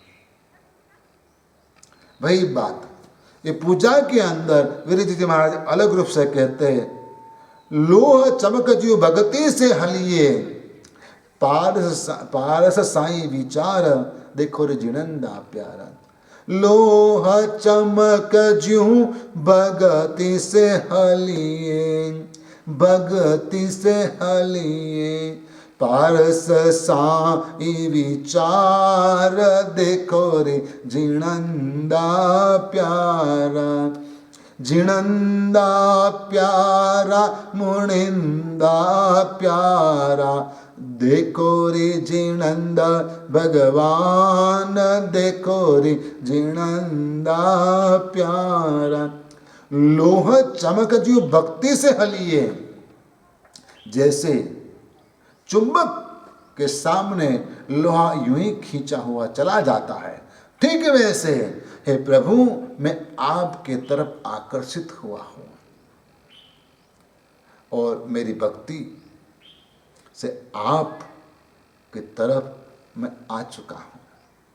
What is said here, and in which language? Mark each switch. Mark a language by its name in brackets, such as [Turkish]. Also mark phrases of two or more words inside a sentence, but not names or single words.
[Hindi] वही बात ये पूजा के अंदर विरजी जी महाराज अलग रूप से कहते हैं, लोह चमक जीव भगति से हलिए, पारस साई विचार देखो रे जिनंदा प्यारा। लोह चमक ज्यों भगति से हलिए, भगति से हलिए, पारस साई विचार देखो रे जिनंदा प्यारा। जिनंदा प्यारा मुनिंदा प्यारा, देखो रे जिनंदा भगवान, देखो रे जिनंदा प्यारा। लोह चमक जो भक्ति से हलिए, जैसे चुंबक के सामने लोहा यूं ही खींचा हुआ चला जाता है, ठीक वैसे हे प्रभु मैं आपके तरफ आकर्षित हुआ हूं और मेरी भक्ति से आप की तरफ मैं आ चुका हूं।